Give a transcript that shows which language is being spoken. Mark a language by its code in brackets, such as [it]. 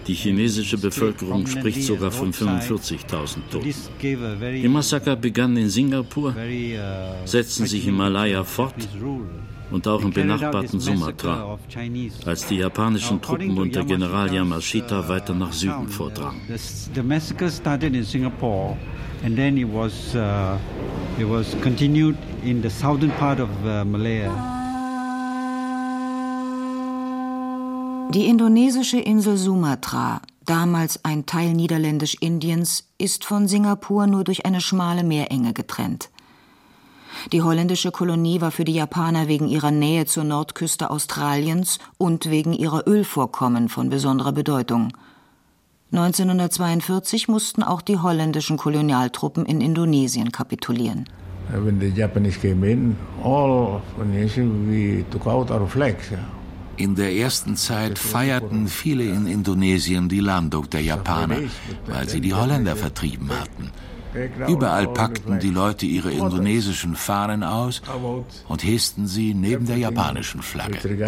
[de] Die chinesische Bevölkerung spricht sogar von 45.000 Toten. Die Massaker begannen in Singapur, setzten sich in Malaya fort und auch im benachbarten Sumatra, als die japanischen Truppen unter General Yamashita weiter nach Süden vordrangen. [en] The massacre started in Singapore and then it was continued in the southern part of Malaya. [de] Die indonesische Insel Sumatra, damals ein Teil Niederländisch-Indiens, ist von Singapur nur durch eine schmale Meerenge getrennt. Die holländische Kolonie war für die Japaner wegen ihrer Nähe zur Nordküste Australiens und wegen ihrer Ölvorkommen von besonderer Bedeutung. 1942 mussten auch die holländischen Kolonialtruppen in Indonesien kapitulieren. [en] When the Japanese came in, all Indonesian, we took out our flags. [de] In der ersten Zeit feierten viele in Indonesien die Landung der Japaner, weil sie die Holländer vertrieben hatten. Überall packten die Leute ihre indonesischen Fahnen aus und hissten sie neben der japanischen Flagge.